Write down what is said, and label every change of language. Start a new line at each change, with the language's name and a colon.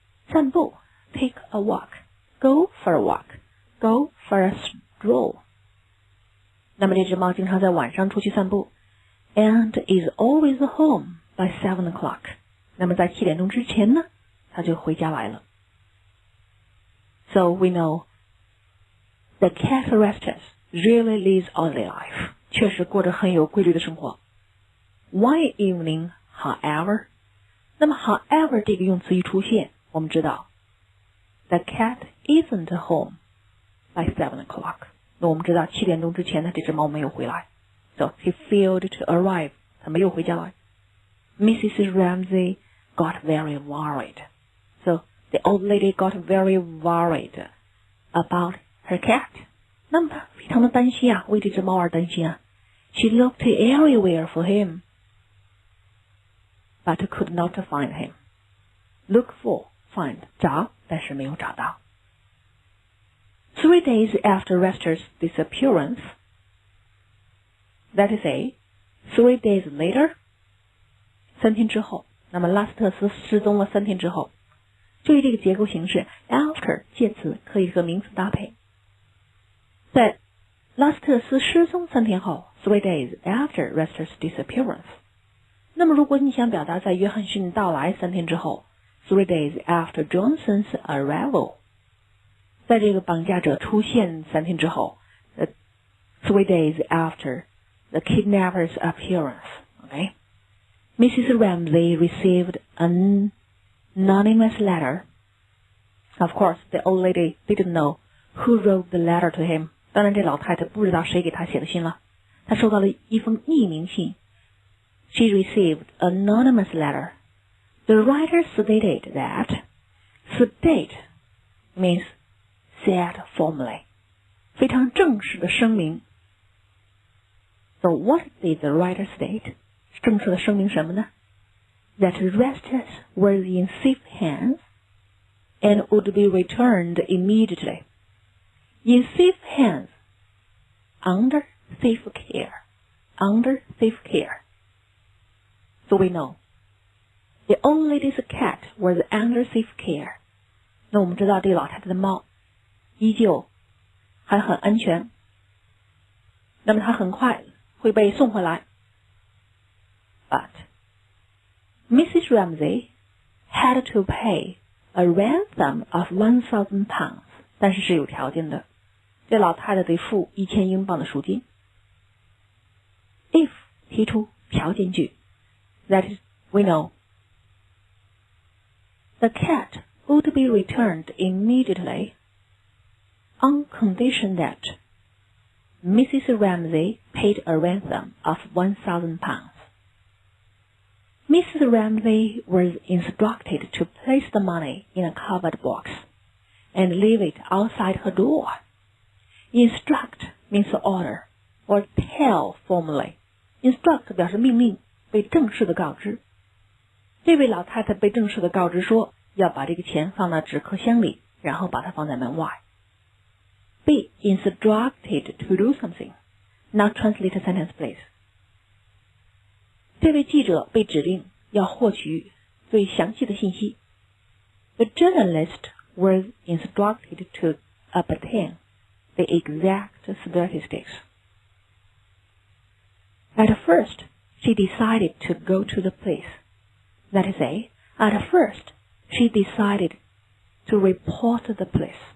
English: 散步 take a walk. Go for a walk. Go for a stroll.
Chinese: 那么这只猫经常在晚上出去散步
English: and is always home by 7 o'clock.
Chinese: 那么在7点钟之前呢，它就回家来了。
English: So we know the cat restless really leads orderly life.
Chinese: 确实过着很有规律的生活。
English: One evening, however, 那么 however
Chinese: 这个用词一出现，我们知道
English: the cat isn't home by 7 o'clock.
Chinese: 那我们知道7点钟之前呢，这只猫没有回来。
English: So he failed to arrive.
Chinese: 他没有回家来。
English: Mrs. Ramsey got very worried. So the old lady got very worried about her cat.
Chinese: 那么她非常的担心啊，为这只猫而担心啊。
English: She looked everywhere for him, but could not find him. Look for, find,
Chinese: 找，但是没有找到。
English: 3 days after Rester's disappearance, that is a, 3 days later,
Chinese: 3天之后，那么拉斯特斯失踪了3天之后，注意这个结构形式 after 介词可以和名词搭配。在拉斯特斯失踪3天后
English: 3 days after Rester's disappearance。
Chinese: 那么如果你想表达在约翰逊到来3天之后
English: 3 days after Johnson's arrival，
Chinese: 在这个绑架者出现3天之后
English: 3 days after the kidnapper's appearance。 Okay. Mrs. Ramsay received an anonymous letter. Of course, the old lady didn't know who wrote the letter to him.
Chinese: 当然，这老太太不知道谁给她写的信了。她收到了一封匿名信。
English: She received an anonymous letter. The writer stated that state means said formally.
Chinese: 非常正式的声明。
English: So what did the writer state?
Chinese: 正式的声明什么呢？
English: That Restus was in safe hands and would be returned immediately. In safe hands, under safe care, under safe care. So we know the old lady's cat was under safe care.
Chinese: 那我们知道这老太太的猫依旧还很安全。那么它很快会被送回来。
English: But Mrs. Ramsay had to pay a ransom of 1,000 pounds.
Chinese: 但是是有条件的，这老太太得付1000英镑的赎金。
English: If
Chinese: 提出条件句
English: ，that is we know the cat would be returned immediately on condition that Mrs. Ramsay paid a ransom of 1,000 pounds. Mrs. Ramsay was instructed to place the money in a covered box and leave it outside her door. Instruct means order or tell formally.
Chinese: Instruct 表示命令，被正式的告知。这位老太太被正式的告知说，要把这个钱放到纸壳箱里，然后把它放在门外。
English: Be instructed to do something. Now translate the sentence, please.
Chinese: 这位记者被指令要获取最详细的信息。
English: The journalist was instructed to obtain the exact statistics. At first, she decided to go to the police. That is, at first, she decided to report the police.